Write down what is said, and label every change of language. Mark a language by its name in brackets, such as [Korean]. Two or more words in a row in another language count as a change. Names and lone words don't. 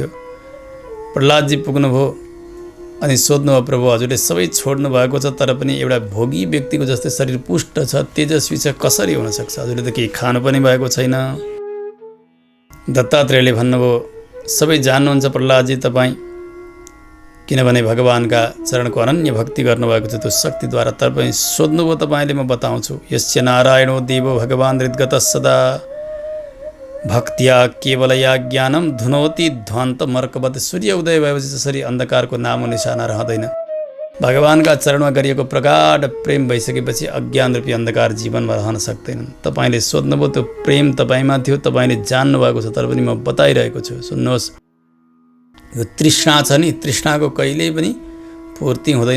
[Nepali] प्रहलादजी पुग्नुभयो अनि सोध्नुभयो, प्रभु हजुरले सबै छोड्नु भएको छ, तर पनि एउटा भोगी व्यक्तिको जस्तै शरीर पुष्ट छ, तेजस्वी छ, कसरी हुनसक्छ? हजुरले त केही खानु पनि भएको छैन। दत्तात्रेयले भन्नुभयो, सबै जान्नुहुन्छ प्रहलादजी तपाईँ, किनभने भगवानका चरणको अनन्य भक्ति गर्नुभएको छ त्यो शक्तिद्वारा। तर पनि सोध्नुभयो तपाईँले, म बताउँछु। [Sanskrit] यस्य नारायणो देवो भगवान् हृद्गतः सदा भक्त्या केवलया ज्ञानम धुनोति ध्वान्त मर्कवत। [Nepali] सूर्य उदय भएपछि जसरी अन्धकारको नामो निशाना रहँदैन, भगवानका चरणमा गरिएको प्रगाढ प्रेम भइसकेपछि अज्ञान रूपी अन्धकार जीवनमा रहन सक्दैन। तपाईँले सोध्नुभयो, त्यो प्रेम तपाईँमा थियो, तपाईँले जान्नुभएको छ, तर पनि म बताइरहेको छु, सुन्नुहोस्। यो तृष्णा छ नि, तृष्णाको कहिल्यै पनि पूर्ति हुँदैन।